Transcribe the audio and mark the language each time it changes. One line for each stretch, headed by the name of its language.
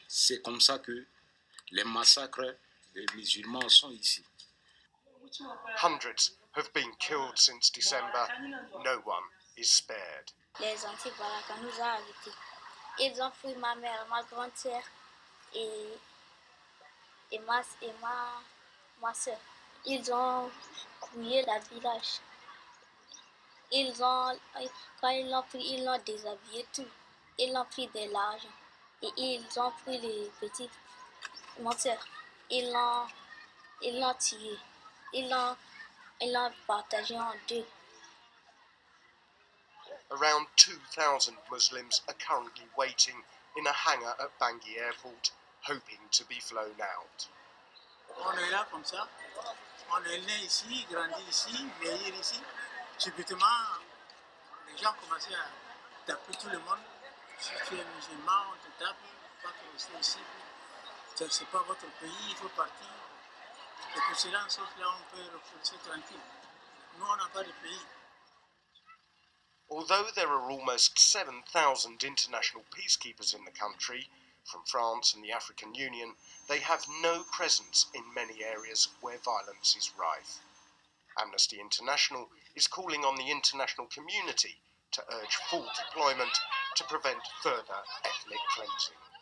French: C'est comme ça que les massacres des musulmans sont ici.
English: Hundreds have been killed since December. No one is spared.
French: Les anti-Balaka nous ont arrêtés. Ils ont pris ma mère, ma grand-sœur et ma soeur. Ils ont fouillé le village. Quand ils l'ont pris, ils l'ont déshabillé tout. Ils l'ont pris de l'argent. Et ils ont pris les petits menteurs. Ils l'ont tué. Ils l'ont partagé en deux.
English: Around 2,000 Muslims are currently waiting in a hangar at Bangui Airport, hoping to be flown out.
French: On est là comme ça. On est né ici, grandi ici, vieillir ici. Subitement, les gens commençaient à taper tout le monde. Si tu es musulman, on te tape, pas que rester ici. C'est pas votre pays, il faut partir. Et que cela, sauf là, on peut repousser tranquille. Nous, on n'a pas de pays.
English: Although there are almost 7,000 international peacekeepers in the country, from France and the African Union, they have no presence in many areas where violence is rife. Amnesty International is calling on the international community to urge full deployment to prevent further ethnic cleansing.